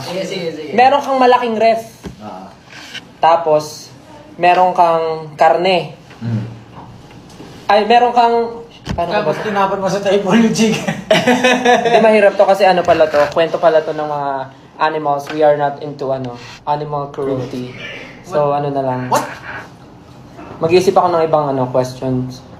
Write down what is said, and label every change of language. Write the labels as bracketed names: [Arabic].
[Filipino] Sige. Meron kang malaking ref. Tapos, meron kang karne. Ay, meron kang... Tapos tinapan mo sa typology. Hindi mahirap to kasi ano pala to. Kwento pala to ng mga animals. [English] We are not into animal cruelty. [Filipino] So, ano na lang. [English] What? [Filipino] Mag-iisip ako ng ibang questions.